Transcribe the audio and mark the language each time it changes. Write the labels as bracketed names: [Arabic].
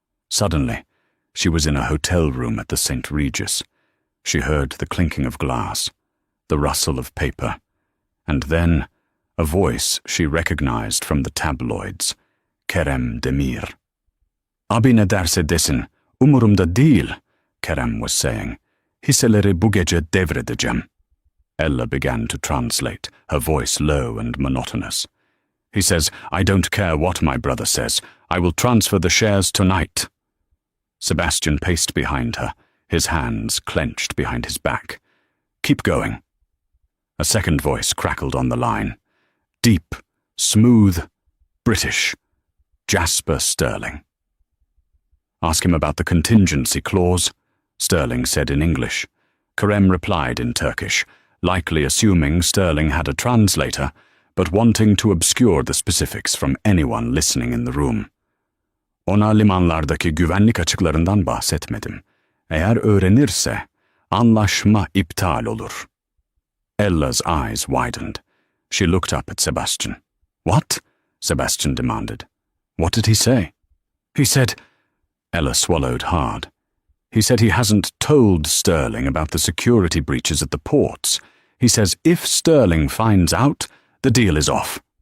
[English] Suddenly, she was in a hotel room at the St. Regis. She heard the clinking of glass, the rustle of paper, and then a voice she recognized from the tabloids, Kerem Demir. [Turkish] "Abi ne derse desin, umurumda değil," [English] Kerem was saying. [Turkish] "Hisseleri bu gece devredeceğim." [English] Ella began to translate, her voice low and monotonous. He says, "I don't care what my brother says. I will transfer the shares tonight." Sebastian paced behind her, his hands clenched behind his back. "Keep going." A second voice crackled on the line. Deep, smooth, British. Jasper Sterling. "Ask him about the contingency clause," Sterling said in English. Kerem replied in Turkish, likely assuming Sterling had a translator, but wanting to obscure the specifics from anyone listening in the room. [Turkish] "Ona limanlardaki güvenlik açıklarından bahsetmedim. Eğer öğrenirse, anlaşma iptal olur." [English] Ella's eyes widened. She looked up at Sebastian. "What?" Sebastian demanded. "What did he say?" "He said—" Ella swallowed hard. "He said he hasn't told Sterling about the security breaches at the ports. He says if Sterling finds out, the deal is off."